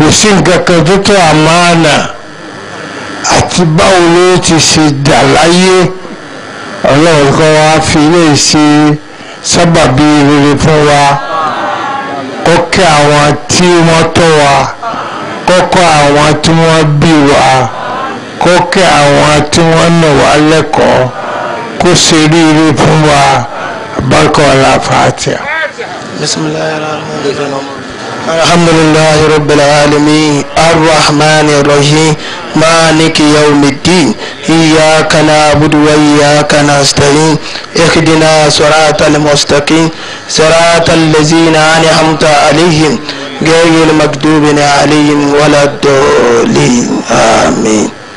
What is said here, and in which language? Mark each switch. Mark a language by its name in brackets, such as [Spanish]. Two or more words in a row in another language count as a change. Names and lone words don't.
[Yoruba] sí nǹkan kan tó tó àmánà àti báwo ló ti ṣe dà láyé Ọlọ́run kan wá fi lè ṣe sábàbí rere fún wa kọ́kẹ́ àwọn tí wọ́n tọ́ wa kọ́kọ́ àwọn tí wọ́n bí wa kọ́kẹ́ àwọn tí wọ́n nà wá lẹ́kọ̀ọ́ kó ṣe ríire fún wa barka wala Fatiha. [Arabic] بسم الله الرحمن الرحيم. الحمد لله رب العالمين الرحمن الرحيم مالك يوم الدين إياك نعبد وإياك نستعين اهدنا الصراط المستقيم صراط الذين أنعمت عليهم غير المغضوب عليهم ولا الضالين آمين.